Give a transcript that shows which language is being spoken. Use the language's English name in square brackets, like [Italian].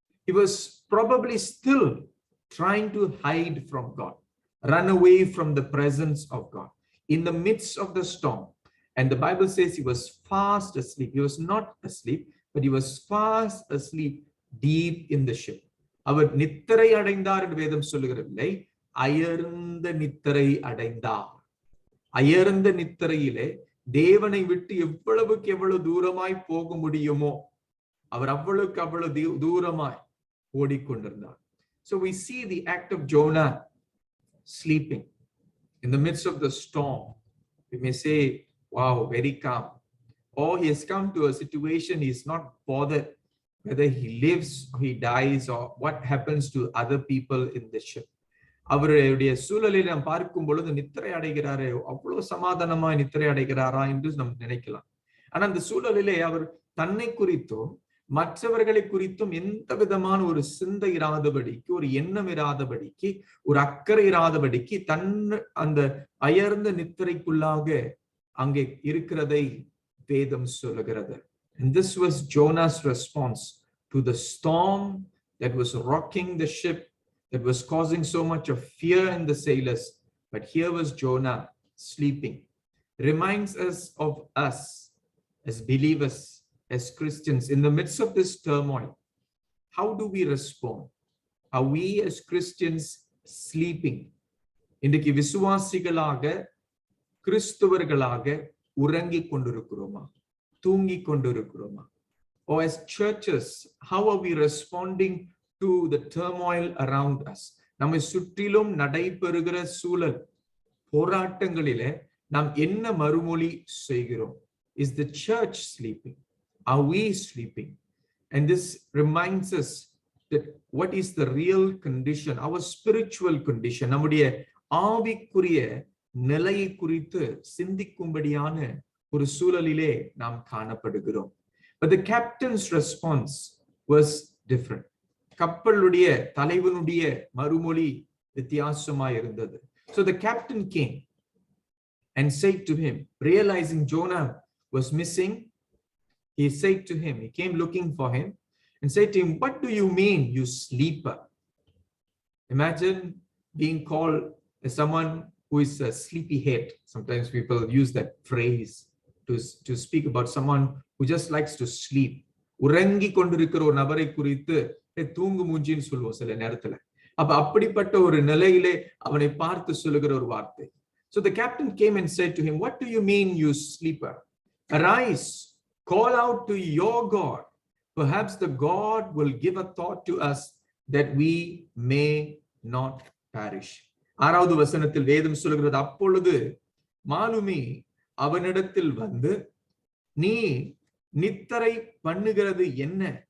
[English] He was probably still trying to hide from God, run away from the presence of God in the midst of the storm. And the Bible says he was fast asleep. He was not asleep, but he was fast asleep deep in the ship. [Tamil] அவர் நித்திரை அடைந்தார் என்று வேதம் சொல்லுகிறதில்லை, அயர்ந்த நித்திரை அடைந்தார். அயர்ந்த நித்திரையிலே தேவனை விட்டு எவ்வளவுக்கு எவ்வளவு தூரமாய் போக முடியுமோ அவர் அவ்வளவுக்கு அவ்வளவு தூரமாய் ஓடிக்கொண்டிருந்தார். [English] So we see the act of Jonah sleeping in the midst of the storm. We may say, wow, very calm. Or he has come to a situation, he is not bothered whether he lives or he dies or what happens to other people in the ship. [Tamil] அவருடைய சூழலை நாம் பார்க்கும் பொழுது நித்திரை அடைகிறாரே, அவ்வளவு சமாதானமாய் நித்திரை அடைகிறாரா என்று நாம் நினைக்கலாம். ஆனா அந்த சூழலிலே அவர் தன்னை குறித்தும் மற்றவர்களை குறித்தும் எந்த விதமான ஒரு சிந்தை இராதபடிக்கு, ஒரு எண்ணம் இராதபடிக்கு, ஒரு அக்கறை இராதபடிக்கு அந்த அயர்ந்த நித்திரைக்குள்ளாக அங்கே இருக்கிறதை வேதம் சொல்லுகிறது. [English] And this was Jonah's response to the storm that was rocking the ship, that was causing so much of fear in the sailors. But here was Jonah sleeping. Reminds us of us as believers, as Christians, in the midst of this turmoil. How do we respond? Are we as Christians sleeping? [Tamil] இன்றைக்கு விசுவாசிகளாக, கிறிஸ்துவர்களாக உறங்கிக் கொண்டிருக்கிறோமா, தூங்கிக் கொண்டிருக்கிறோமா? [English] Or as churches, how are we responding to the turmoil around us? [Tamil] நம்மை சுற்றிலும் நடைபெறுகிற சூழல், போராட்டங்களிலே நாம் என்ன மறுமொழி செய்கிறோம்? [English] Is the church sleeping? Are we sleeping? And this reminds us that what is the real condition, our spiritual condition, [Tamil] நம்முடைய ஆவிக்குரிய நிலையை குறித்து சிந்திக்கும்படியான ஒரு சூழலிலே நாம் காணப்படுகிறோம். [English] But the captain's response was different. [Tamil] கப்பலுடைய தலைவனுடைய மறுமொழி வித்தியாசமாய் இருந்தது. [English] So the captain came and said to him, realizing Jonah was missing, he said to him, he came looking for him and said to him, what do you mean, you sleeper? Imagine being called as someone who is a sleepyhead. Sometimes people use that phrase to speak about someone who just likes to sleep. [Tamil] உறங்கி கொண்டிருக்கிற ஒரு நபரை குறித்து தூங்கு மூஞ்சின்னு சொல்லுவோம் சில நேரத்துல. அப்ப அப்படிப்பட்ட ஒரு நிலையிலே அவனை பார்த்து சொல்லுகிற ஒரு வார்த்தை. [English] So the captain came and said to him, what do you mean, you sleeper? Arise, call out to your God. Perhaps the God will give a thought to us that we may not perish. [Tamil] ஆறாவது வசனத்தில் வேதம் சொல்கிறது, அப்பொழுது மாலுமி அவனிடத்தில் வந்து, நீ நித்திரை பண்ணுகிறது என்ன?